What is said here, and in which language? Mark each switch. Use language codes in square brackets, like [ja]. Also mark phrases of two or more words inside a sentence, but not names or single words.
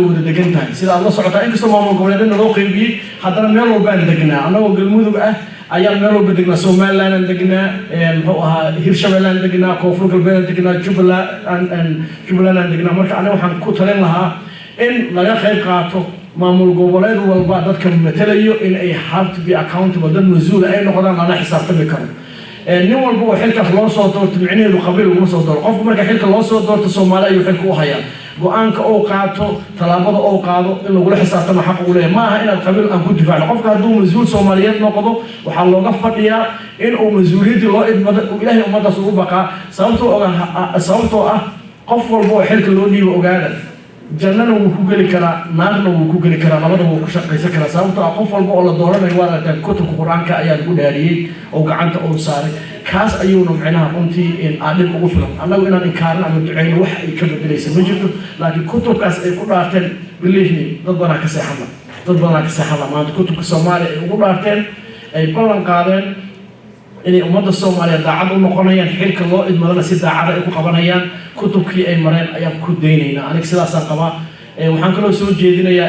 [so] wada degan tahay sida aad la socotaan inkastoo maamul goboleedna loo qaybiyay haddana meel walba aan degnaa anagoo galmudug ah ayaa meel walba degnaa Somaliland aan degnaa muxuu ahaa Hirshabelle aan degnaa Koonfur Galbeed aan degnaa Jubbaland aan degnaa marka aniga waxaan ku talin lahaa in laga qayb qaato maamul goboleed walba dadka matalayo in ay [en] have to be accountable [so] dad mas'uul ay noqdaan lana xisaabtami karo nin walba oo xilkaas loo soo doorto micnaheedu qabiil uma soo doorto qofku marka xilka loo soo doorto Soomaaliya ayuu xilka u hayaa go'aanka oo qaato talaabada oo qaado in lagu xisaabtamo xaq u leeyahay ma aha in qabiil aan ku difaacno qofka hadduu mas'uul Soomaaliyeed noqdo waxaa looga fadhiyaa in uu mas'uuliyadii loo idmado ilaahay ummadaas ugu baqaa sababtoo ah qof walba oo xilka loo dhiibo ogaada jannana wuu ku geli karaa naarna wuu ku geli karaa labada wuu ku shaqaysan karaa sababtoo ah qof walba oo la dooranayo waa aragtaan kutubka qur-aanka ayaa lagu dhaariyey oo gacanta uu saaray kaas ayuuna micnaha runtii dhib ugu filan annagu inaan inkaarin ama duceyno wax ay ka bedelaysa ma jirto laakiin kutubkaas ay ku dhaarteen [en] believe me [so] dad badanaa ka seexana maanta kutubka Soomaaliya ay ugu dhaarteen ay ballan qaadeen inay ummadda Soomaaliya daacad u noqonayaan xilka loo idmadana si daacad ay ku qabanayaan kutubkii ay mareen ayaan ku daynaynaa aniga sidaasaan qabaa waxaan kaloo soo jeedinayaa